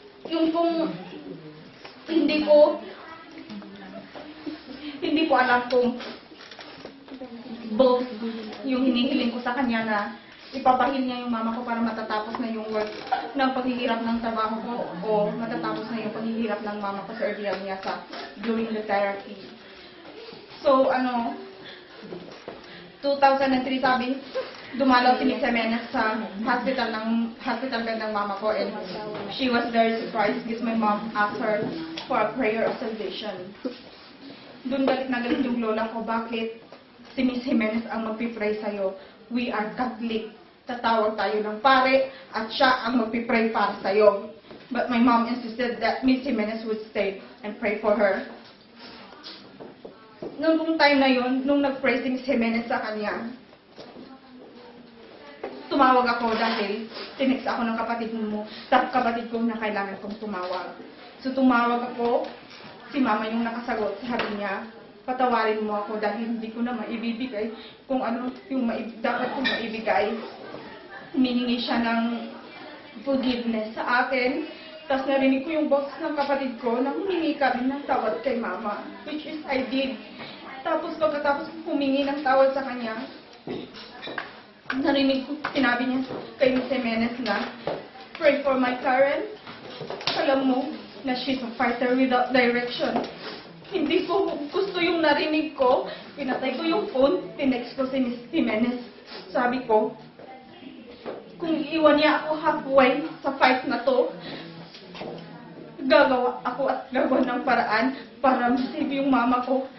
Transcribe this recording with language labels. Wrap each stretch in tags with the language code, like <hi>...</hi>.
<tl>Yung kung hindi ko alam kung both yung hinihiling ko sa kanya na ipapahin niya yung mama ko para matatapos na yung work ng paghihirap ng trabaho ko o matatapos na yung paghihirap ng mama ko sa ordeal niya during the therapy.</tl> <en>So, 2003</en> <tl>sabi, dumalaw si Miss Jimenez sa hospital bed ng mama ko</tl> <en>and she was very surprised because my mom asked her for a prayer of salvation.</en> <tl>Doon galit na galit yung lola ko, bakit si Miss Jimenez ang magpipray sa'yo?</tl> <en>We are Catholic.</en> <tl>Tatawag tayo ng pare at siya ang magpipray para sa'yo.</tl> <en>But my mom insisted that Miss Jimenez would stay and pray for her.</en> <tl>Noong time na yun, nung nag-pray si Miss Jimenez sa kanya, tumawag ako dahil tinext ako ng kapatid ko na kailangan kong tumawag. So tumawag ako, si mama yung nakasagot, sabi niya, patawarin mo ako dahil hindi ko na maibibigay kung ano yung dapat kong maibigay. Humihingi siya ng forgiveness sa akin. Tapos narinig ko yung boses ng kapatid ko na humingi kami ng tawad kay mama,</tl> <en>which is I did.</en> <tl>Tapos pagkatapos humingi ng tawad sa kanya, narinig ko, sinabi niya kay Miss Jimenez na,</tl> <en>pray for my Karen.</en> <tl>Alam mo na</tl> <en>she's a fighter without direction.</en> <tl>Hindi ko gusto yung narinig ko. Pinatay ko yung phone, tinext ko si Miss Jimenez. Sabi ko, kung iwan niya ako halfway sa fight na to, gagawa ako at gagawa ng paraan para masave yung mama ko.</tl>